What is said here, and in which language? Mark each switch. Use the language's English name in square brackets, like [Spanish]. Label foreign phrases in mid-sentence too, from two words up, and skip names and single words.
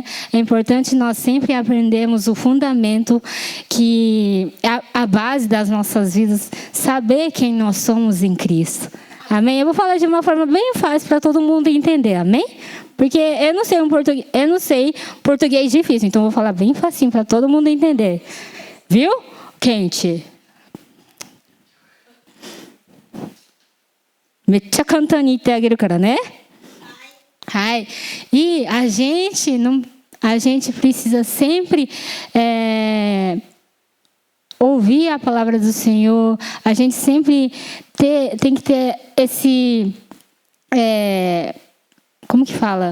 [Portuguese] É importante nós sempre aprendermos o fundamento, que é a base das nossas vidas, saber quem nós somos em Cristo. Amém? Eu vou falar de uma forma bem fácil para todo mundo entender, amém? Porque eu não sei português difícil, então eu vou falar bem facinho para todo mundo entender. Viu? Quente. [Japanese] めっちゃ簡単に言ってあげるからね。 [Portuguese] はい。E a gente precisa sempre ouvir a palavra do Senhor. A gente sempre tem que ter esse como que fala?